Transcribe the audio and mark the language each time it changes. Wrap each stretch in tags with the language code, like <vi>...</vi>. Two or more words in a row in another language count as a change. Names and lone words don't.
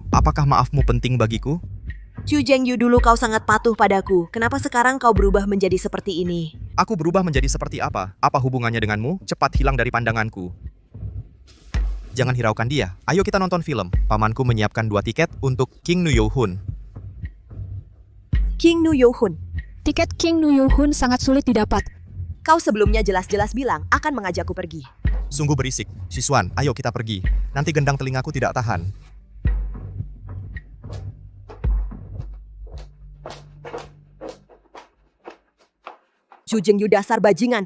<id>Apakah maafmu penting bagiku? Su Zhengyu, dulu kau sangat patuh padaku. Kenapa sekarang kau berubah menjadi seperti ini? Aku berubah menjadi seperti apa? Apa hubungannya denganmu? Cepat hilang dari pandanganku. Jangan hiraukan dia. Ayo kita nonton film. Pamanku menyiapkan 2 tiket untuk King Nu Yo-hun. King Nu Yo-hun. Tiket King Nu Yo-hun sangat sulit didapat. Kau sebelumnya jelas-jelas bilang akan mengajakku pergi. Sungguh berisik. Siswan, ayo kita pergi. Nanti gendang telingaku tidak tahan. Su Zhengyu, dasar bajingan.</id>